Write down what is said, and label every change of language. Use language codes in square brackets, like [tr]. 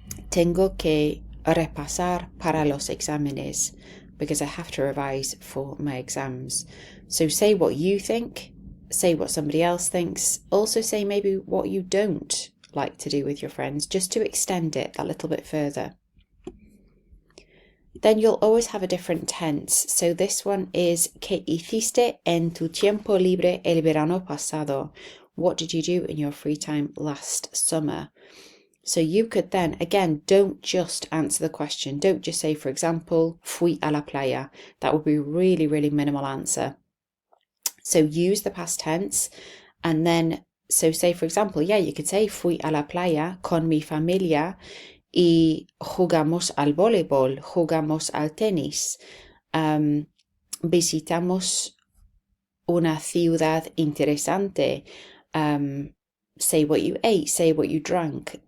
[es] Tengo que repasar para los exámenes [en] because I have to revise for my exams. So say what you think, say what somebody else thinks, also say maybe what you don't like to do with your friends, just to extend it a little bit further. Then you'll always have a different tense. So this one is [es] ¿Qué hiciste en tu tiempo libre el verano pasado? [en] What did you do in your free time last summer? So you could then, again, don't just answer the question. Don't just say, for example, [es] fui a la playa. [en] That would be a really, really minimal answer. So use the past tense and then, so say, for example, yeah, you could say [es] fui a la playa con mi familia y jugamos al voleibol, jugamos al tenis, visitamos una ciudad interesante, [en] say what you ate, say what you drank.